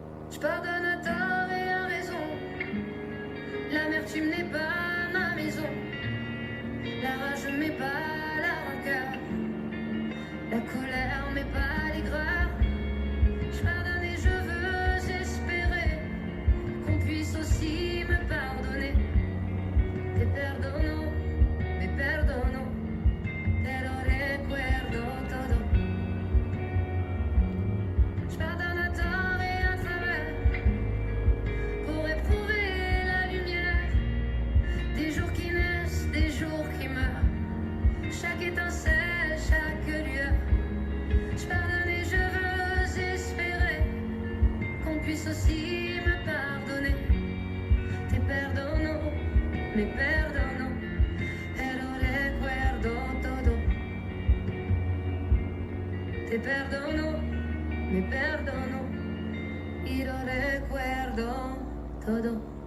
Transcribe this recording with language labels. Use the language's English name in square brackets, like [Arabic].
[French] Je pardonne à tort et à raison, l'amertume n'est pas ma maison, la rage m'est pas la rancœur, la colère m'est pas l'aigreur. Je pardonne et je veux espérer qu'on puisse aussi me pardonner. [Spanish] Te perdono, me perdono, pero recuerdo todo. [French] Je pardonne à tort et à travers, pour éprouver la lumière des jours qui naissent, des jours qui meurent, chaque étincelle, chaque lueur. Je pardonne et je veux espérer qu'on puisse aussi me pardonner. [Spanish] Te perdono, me perdono, pero recuerdo todo. Te perdono, me perdono, y lo recuerdo todo.